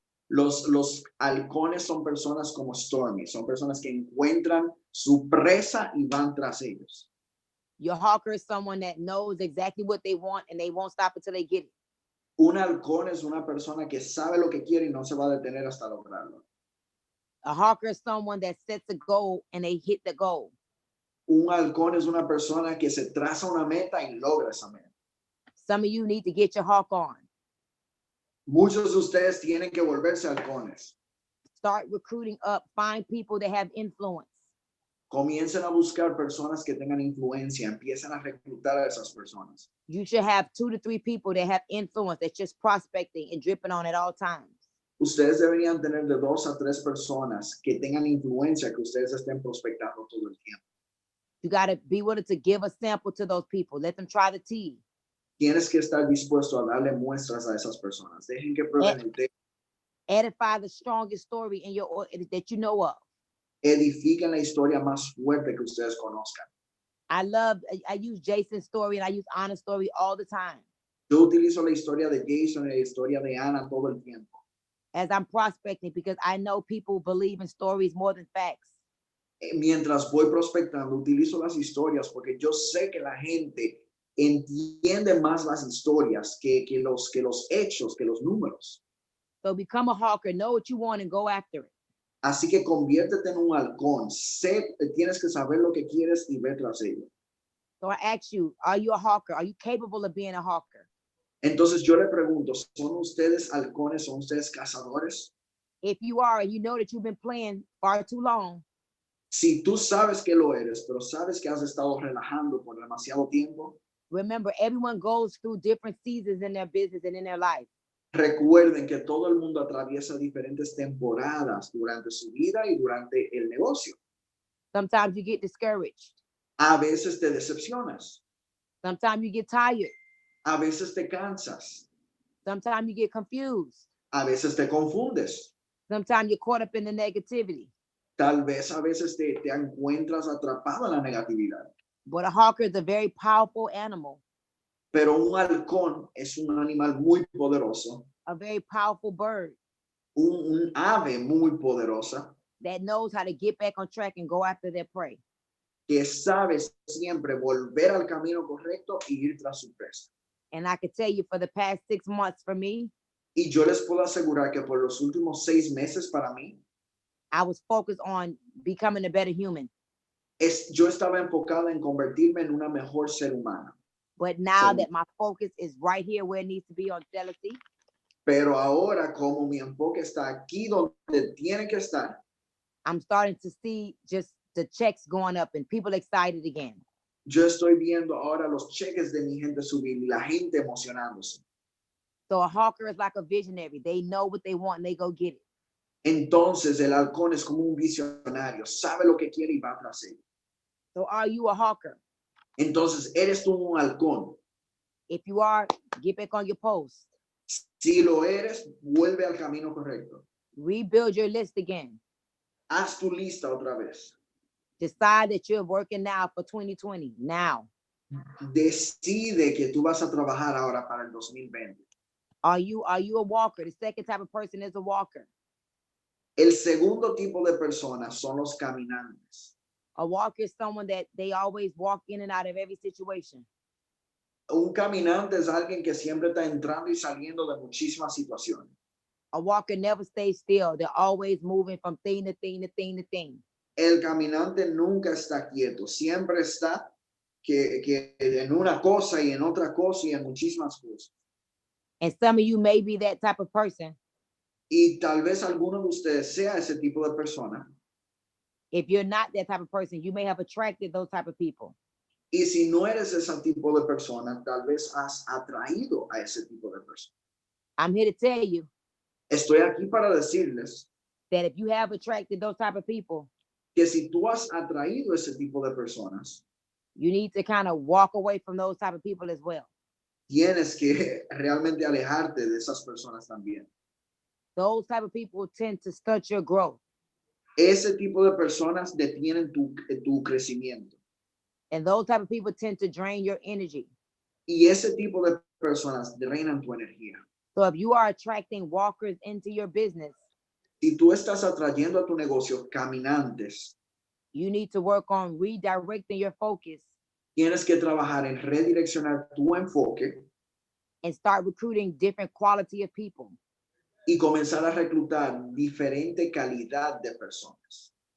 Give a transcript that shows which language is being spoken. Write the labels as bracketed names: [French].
[Spanish] Los halcones son personas como Stormy, son personas que encuentran su presa y van tras ellos. [English] Your hawker is someone that knows exactly what they want and they won't stop until they get it. [Spanish] Un halcón es una persona que sabe lo que quiere y no se va a detener hasta lograrlo. [English] A hawker is someone that sets a goal and they hit the goal. [Spanish] Un halcón es una persona que se traza una meta y logra esa meta. [English] Some of you need to get your hawk on. [Spanish] Muchos de ustedes tienen que volverse halcones. [English] Start recruiting up. Find people that have influence. [Spanish] Comiencen a buscar personas que tengan influencia. Empiecen a reclutar a esas personas. [English] You should have 2 to 3 people that have influence that's just prospecting and dripping on at all times. [Spanish] Ustedes deberían tener de 2 a 3 personas que tengan influencia, que ustedes estén prospectando todo el tiempo. [English] You got to be willing to give a sample to those people. Let them try the tea. [Spanish] tienes que estar dispuesto a darle muestras a esas personas. Dejen que prueben el té. [English] Edify the strongest story in your that you know of. [Spanish] Edifiquen la historia más fuerte que ustedes conozcan. [English] I use Jason's story and I use Anna's story all the time. [Spanish] Yo utilizo la historia de Jason y la historia de Ana todo el tiempo. [English] As I'm prospecting, because I know people believe in stories more than facts. [Spanish] Mientras voy prospectando, utilizo las historias porque yo sé que la gente entiende más las historias que los hechos, que los números. [English] So become a hawker, know what you want and go after it. [Spanish] Así que conviértete en un halcón. Tienes que saber lo que quieres y ver tras ello. [English] So I ask you, are you a hawker? Are you capable of being a hawker? [Spanish] Entonces yo le pregunto, ¿son ustedes halcones? ¿Son ustedes cazadores? [English] If you are, and you know that you've been playing far too long, [Spanish] Si tú sabes que lo eres, pero sabes que has estado relajando por demasiado tiempo, [English] remember everyone goes through different seasons in their business and in their life. [Spanish] recuerden que todo el mundo atraviesa diferentes temporadas durante su vida y durante el negocio. [English] Sometimes you get discouraged. [Spanish] A veces te decepcionas, [English] Sometimes you get tired. [Spanish] a veces te cansas, [English] Sometimes you get confused. [Spanish] a veces te confundes, [English] Sometimes you're caught up in the negativity. [Spanish] tal vez a veces te encuentras atrapado en la negatividad. [English] But a hawker is a very powerful animal, [Spanish] Pero un halcón es un animal muy poderoso, [English] a very powerful bird [Spanish] un ave muy poderosa [English] that knows how to get back on track and go after their prey. [Spanish] que sabe siempre volver al camino correcto y ir tras su presa. [English] And I can tell you for the past 6 months for me, [Spanish] Y yo les puedo asegurar que por los últimos 6 meses para mí, [English] I was focused on becoming a better human. [Spanish] yo estaba enfocada en convertirme en una mejor ser humana. [English] But now [Spanish] Sí. [English] that my focus is right here where it needs to be on jealousy, [Spanish] Pero ahora como mi enfoque está aquí donde tiene que estar, [English] I'm starting to see just the checks going up and people excited again. [Spanish] yo estoy viendo ahora los cheques de mi gente subir y la gente emocionándose. [English] So a hawker is like a visionary. They know what they want and they go get it. [Spanish] Entonces el halcón es como un visionario, sabe lo que quiere y va tras él. [English] So are you a hawker? [Spanish] Entonces, ¿eres tú un halcón? [English] If you are, get back on your post. [Spanish] Si lo eres, vuelve al camino correcto. [English] Rebuild your list again. [Spanish] Haz tu lista otra vez. [English] Decide that you're working now for 2020, now. [Spanish] Decide que tú vas a trabajar ahora para el 2020. [English] Are you a walker? The second type of person is a walker. [Spanish] El segundo tipo de personas son los caminantes. [English] A walker is someone that they always walk in and out of every situation. [Spanish] Un caminante es alguien que siempre está entrando y saliendo de muchísimas situaciones. [English] A walker never stays still. They're always moving from thing to thing to thing to thing. [Spanish] El caminante nunca está quieto, siempre está que en una cosa y en otra cosa y en muchísimas cosas. [English] And some of you may be that type of person. [Spanish] Y tal vez alguno de ustedes sea ese tipo de persona. [English] If you're not that type of person, you may have attracted those type of people. [Spanish] Y si no eres ese tipo de persona, tal vez has atraído a ese tipo de persona. [English] I'm here to tell you [Spanish] Estoy aquí para decirles [English] that if you have attracted those type of people, [Spanish] que si tú has atraído ese tipo de personas, [English] you need to kind of walk away from those type of people as well. [Spanish] tienes que realmente alejarte de esas personas también. [English] Those type of people tend to stunt your growth. [Spanish] Ese tipo de personas detienen tu crecimiento. [English] And those type of people tend to drain your energy. [Spanish] Y ese tipo de personas drenan tu energía. [English] So if you are attracting walkers into your business, [Spanish] Si tú estás atrayendo a tu negocio caminantes, [English] you need to work on redirecting your focus [Spanish] tienes que trabajar en redireccionar tu enfoque [English] and start recruiting different quality of people. [Spanish] y comenzar a reclutar diferente calidad de personas.